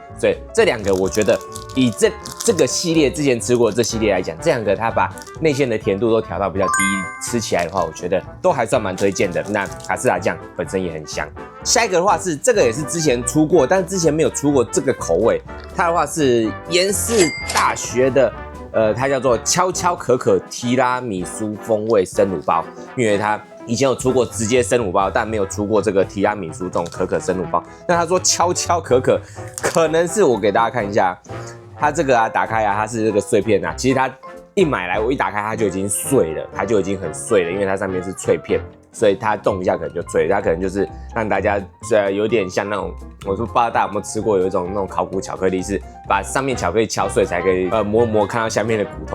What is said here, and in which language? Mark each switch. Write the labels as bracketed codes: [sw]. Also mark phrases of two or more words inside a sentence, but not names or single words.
[zh] 所以這兩個我覺得以這個系列之前吃過的這系列來講，這兩個它把內餡的甜度都調到比較低，吃起來的話，我覺得都還算蠻推薦的。那卡士達醬本身也很香。下一個的話是這個也是之前出過，但之前沒有出過這個口味。它的話是延世大學的，它叫做悄悄可可提拉米蘇風味生乳包，因為它以前有出過直接生乳包，但沒有出過這個提拉米蘇這種可可生乳包。那他說悄悄可可，可能是我給大家看一下，它這個啊打開啊，它是這個碎片啊，其實它一買來我一打開它就已經碎了，它就已經很碎了，因為它上面是脆片，所以它动一下可能就脆了。它可能就是讓大家有點像那種，我说不知道大家有沒有吃過有一種那種烤骨巧克力，是把上面巧克力敲碎才可以磨看到下面的骨頭。